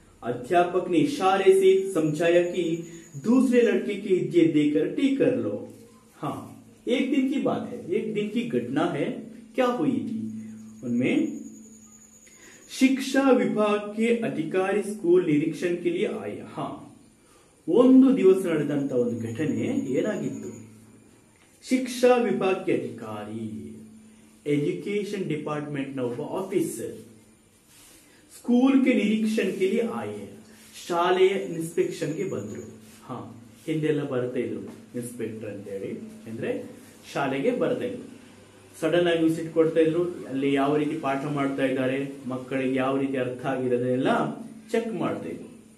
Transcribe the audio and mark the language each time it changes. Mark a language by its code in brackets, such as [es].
[hi] अध्यापक ने इशारे से समझाया कि दूसरे लड़के के हिज्जे देकर ठीक कर लो. हाँ, एक दिन की बात है, एक दिन की घटना है. क्या हुई थी उनमें? शिक्षा विभाग के अधिकारी स्कूल निरीक्षण के लिए आए. [kn] हाँ, ಒಂದು ದಿವಸ ನಡೆದಂತ ಒಂದು ಘಟನೆ ಏನಾಗಿತ್ತು? ಶಿಕ್ಷಾ ವಿಭಾಗಕ್ಕೆ ಅಧಿಕಾರಿ, [en] education department [kn] ನ ಒಬ್ಬ ಆಫೀಸರ್ [hi] स्कूल के निरीक्षण के लिए आए. [kn] ಶಾಲೆಯ ಇನ್ಸ್ಪೆಕ್ಷನ್ ಗೆ ಬಂದ್ರು. ಹಾ, ಹಿಂದೆಲ್ಲ ಬರ್ತಾ ಇದ್ರು ಇನ್ಸ್ಪೆಕ್ಟರ್ ಅಂತ ಹೇಳಿ, ಅಂದ್ರೆ ಶಾಲೆಗೆ ಬರ್ತಾ ಇದ್ರು. ಸಡನ್ ಆಗಿ ವಿಸಿಟ್ ಕೊಡ್ತಾ ಇದ್ರು. ಅಲ್ಲಿ ಯಾವ ರೀತಿ ಪಾಠ ಮಾಡ್ತಾ ಇದ್ದಾರೆ, ಮಕ್ಕಳಿಗೆ ಯಾವ ರೀತಿ ಅರ್ಥ ಆಗಿದೆ ಅದನ್ನೆಲ್ಲ ಚೆಕ್ ಮಾಡ್ತಾ ಇದ್ರು.